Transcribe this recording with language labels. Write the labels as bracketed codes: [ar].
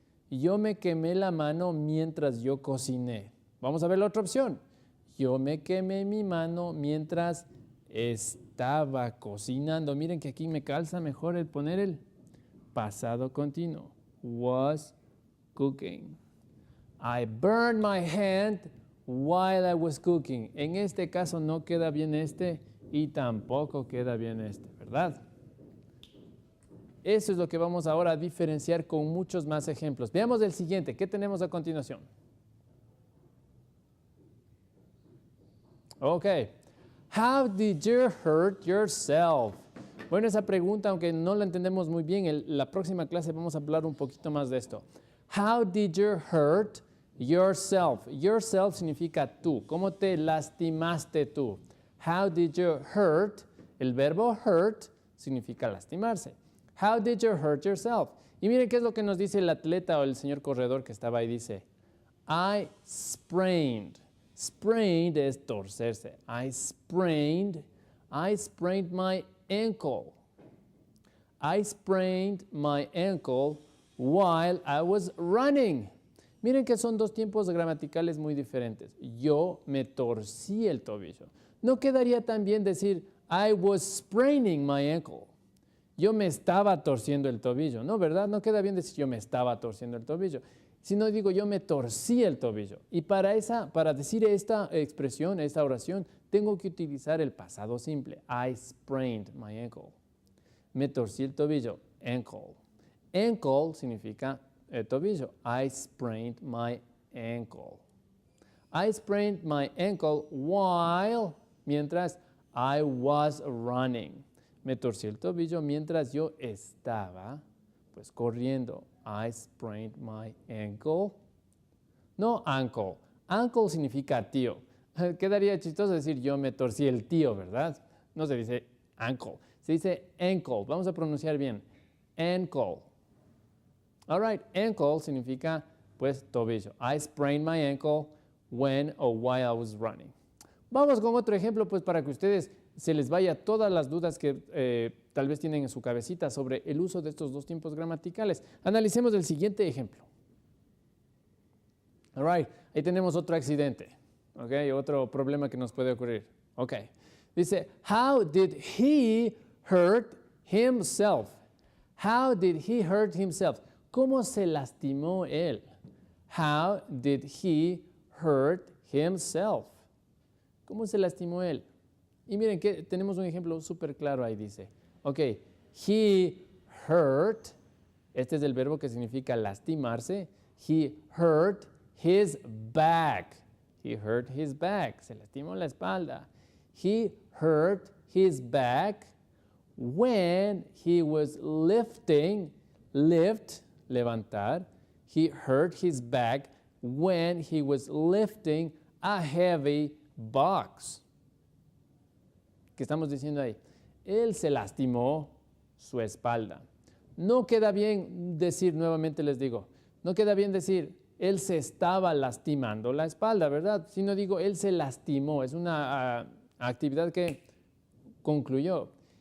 [es] Yo me quemé la mano mientras yo cociné. Vamos a ver la otra opción. Yo me quemé mi mano mientras estaba cocinando. Miren que aquí me calza mejor el poner el pasado continuo. [en] Was cooking. I burned my hand while I was cooking. [es] En este caso no queda bien este y tampoco queda bien este, ¿verdad? Eso es lo que vamos ahora a diferenciar con muchos más ejemplos. Veamos el siguiente. ¿Qué tenemos a continuación? Ok. [en] How did you hurt yourself? [es] Bueno, esa pregunta, aunque no la entendemos muy bien, en la próxima clase vamos a hablar un poquito más de esto. [en] How did you hurt yourself? [es] Yourself significa tú. ¿Cómo te lastimaste tú? [en] How did you hurt? [es] El verbo hurt significa lastimarse. [en] How did you hurt yourself? [es] Y miren qué es lo que nos dice el atleta o el señor corredor que estaba ahí. Dice, [en] I sprained. [es] Sprained es torcerse. [en] I sprained my ankle. I sprained my ankle while I was running. [es] Miren que son dos tiempos gramaticales muy diferentes. Yo me torcí el tobillo. No quedaría tan bien decir [en] I was spraining my ankle. [es] Yo me estaba torciendo el tobillo. No, ¿verdad? No queda bien decir yo me estaba torciendo el tobillo. Sino digo yo me torcí el tobillo. Y para decir esta expresión, esta oración, tengo que utilizar el pasado simple. [en] I sprained my ankle. [es] Me torcí el tobillo. [en] Ankle. Ankle significa tobillo. I sprained my ankle. I sprained my ankle while, mientras I was running. [es] Me torcí el tobillo mientras yo estaba, pues, corriendo. [en] I sprained my ankle. No ankle. [es] Ankle significa tío. Quedaría chistoso decir yo me torcí el tío, ¿verdad? No se dice ankle. Se dice ankle. Vamos a pronunciar bien. [en] Ankle. All right. Ankle [es] significa, pues, tobillo. [en] I sprained my ankle when or while I was running. [es] Vamos con otro ejemplo, pues, para que ustedes se les vaya todas las dudas que tal vez tienen en su cabecita sobre el uso de estos dos tiempos gramaticales. Analicemos el siguiente ejemplo. [en] All right, [es] ahí tenemos otro accidente, okay, otro problema que nos puede ocurrir. [en] Okay, dice, how did he hurt himself? How did he hurt himself? [es] ¿Cómo se lastimó él? [en] How did he hurt himself? [es] ¿Cómo se lastimó él? Y miren que tenemos un ejemplo súper claro ahí, dice. Ok, [en] he hurt, [es] este es el verbo que significa lastimarse. [en] He hurt his back. He hurt his back. [es] Se lastimó la espalda. [en] He hurt his back when he was lifting, lift, levantar. He hurt his back when he was lifting a heavy box. [es] ¿Qué estamos diciendo ahí? Él se lastimó su espalda. No queda bien decir, nuevamente les digo, no queda bien decir, él se estaba lastimando la espalda, ¿verdad? Sino digo, él se lastimó. Es una actividad que concluyó.